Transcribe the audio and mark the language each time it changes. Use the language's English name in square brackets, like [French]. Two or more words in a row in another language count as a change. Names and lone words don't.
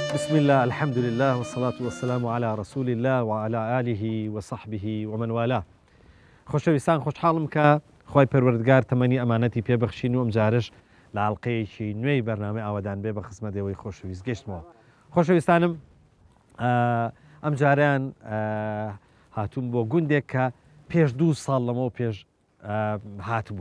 [Arabic] بسم الله، الحمد لله، والصلاة والسلام على رسول الله وعلى آله وصحبه ومن والاه. [Central Kurdish] خۆشەویستان، خۆشحاڵم کە خی پەروەردگار تەمەنی ئەمانەتی پێبەخشین و ئەم جارش لە حڵقەیەکی نوێی بەرنامەی ئاوادان بێ بە خزمەتەوەی خۆشەویست گەشتمەوە. خۆشەویستانم، ئەم جاریان هاتووم بۆ گوندێک کە پێش 2 ساڵ لەمەوە پێش هاتبوو.